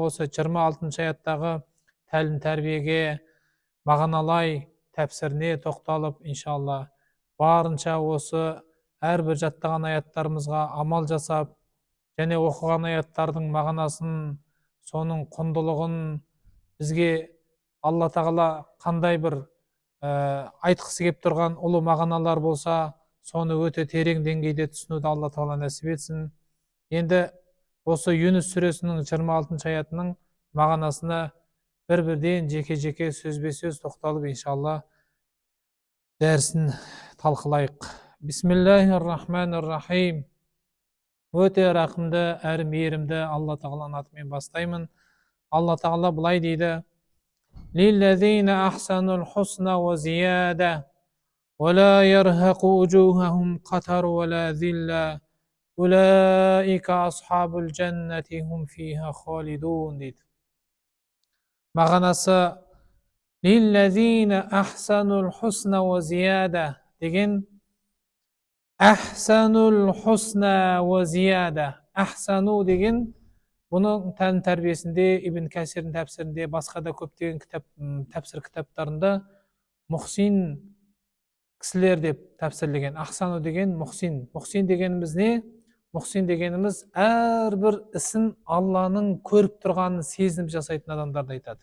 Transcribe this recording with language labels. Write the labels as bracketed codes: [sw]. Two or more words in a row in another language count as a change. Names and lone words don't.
[kk] Осы 26-шы аяттағы тәлім тәрбиеге мағыналай тәпсіріне тоқталып иншалла барынша осы әрбір жаттаған аяттарымызға амал жасап және оқыған аяттардың мағынасын, соның құндылығын бізге Алла Тағала қандай бір айтқысы келіп тұрған ұлы мағыналар болса, соны өте терең деңгейде түсінуді Алла Тағала нәсіп етсін. Енді осы Юнус сүресінің 26-шы аятының мағынасына бір-бірден жеке-жеке сөзбе-сөз тоқталып иншалла дәрісін талқылайық. [ar] بسم الله الرحمن الرحيم. [kk] Өте рақымды әрі мейірімді Алла Тағаланың атымен бастаймын. Алла Тағала былай дейді: [ar] للذين أحسنوا الحسنى وزيادة ولا يرهق وجوههم قتر ولا ذلة أولئك أصحاب الجنة هم فيها خالدون дейді. [kk] Мағынасы [ar] للذين أحسنوا الحسنى وزيادة [kk] деген [ar] أحسنوا الحسنى وزيادة. [kk] Ахсану деген бұның тәлім тәрбиесінде, Ибн Кәсирдің тәпсірінде, басқа да көптеген тәпсір кітаптарында мұхсин кісілер деп тәпсірлеген. Ахсану деген мұхсин. Мұхсин дегеніміз не? Мұхсин дегеніміз әрбір ісін Алланың көріп тұрғанын сезініп жасайтын адамдарды айтады.